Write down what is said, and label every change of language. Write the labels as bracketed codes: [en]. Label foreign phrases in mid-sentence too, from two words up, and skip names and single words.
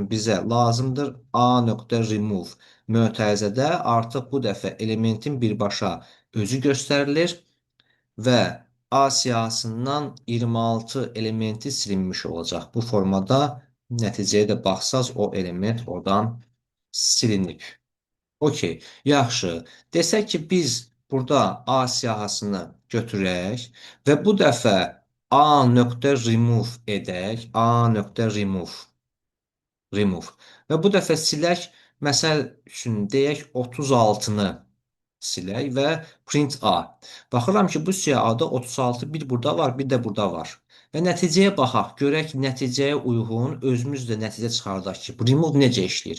[az] Bunun üçün bizə lazımdır A.remove. mötərizədə artıq bu dəfə elementin birbaşa özü göstərilir və A siyahısından 26 elementi silinmiş olacaq. Bu formada nəticəyə də baxsaz o element oradan silinib. Okey, yaxşı. Desək ki, biz burada A siyahısını götürək və bu dəfə A.remove edək. A.remove. Və bu dəfə silək, məsəl üçün deyək 36-nı silək və print A. Baxıram ki, bu siyahıda 36 bir burada var, bir də burada var. Və nəticəyə baxaq, görək nəticəyə uyğun özümüz də nəticə çıxardaq ki, bu remove necə işləyir.